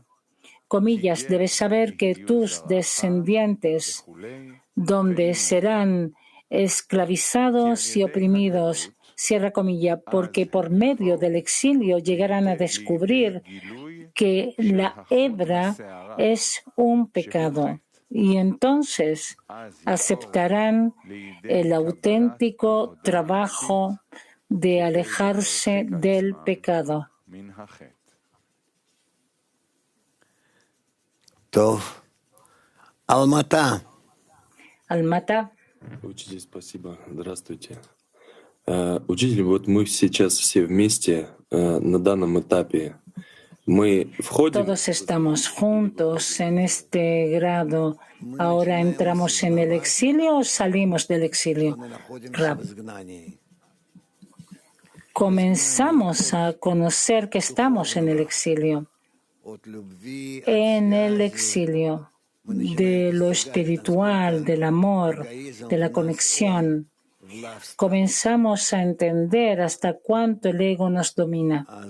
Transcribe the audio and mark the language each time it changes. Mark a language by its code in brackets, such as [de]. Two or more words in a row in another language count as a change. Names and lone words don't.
[es] Comillas, debes saber que tus descendientes, donde serán esclavizados y oprimidos, cierra comilla, porque por medio del exilio llegarán a descubrir que la hebra es un pecado y entonces aceptarán el auténtico trabajo de alejarse del pecado. Almata. Almata. [ru] Учитель, спасибо. Здравствуйте. Учитель, вот мы сейчас все вместе на данном этапе. Мы входим... [es] Todos estamos juntos en este grado. Ahora entramos en el exilio o salimos del exilio. Rab. Comenzamos a conocer que estamos en el exilio. En el exilio de lo espiritual, del amor, de la conexión, comenzamos a entender hasta cuánto el ego nos domina.